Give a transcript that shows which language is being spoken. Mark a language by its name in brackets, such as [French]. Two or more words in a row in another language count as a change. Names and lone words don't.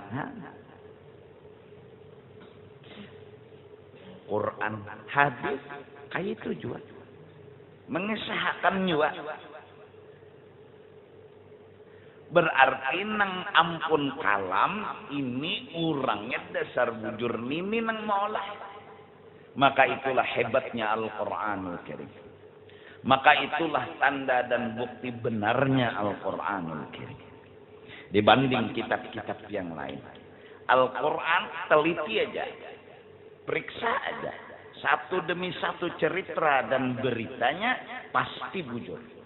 [Indonesian] Quran, hadis, kayak itu juga. Mengesahkan juga. [Banjar] Berarti nang ampun kalam ini orangnya dasar bujur nini nang maulah. [Indonesian] Maka itulah hebatnya Al-Quranul Karim. Maka itulah tanda dan bukti benarnya Al-Qur'anul Karim dibanding kitab-kitab yang lain. Al-Qur'an teliti aja, periksa aja, satu demi satu cerita dan beritanya pasti bujur.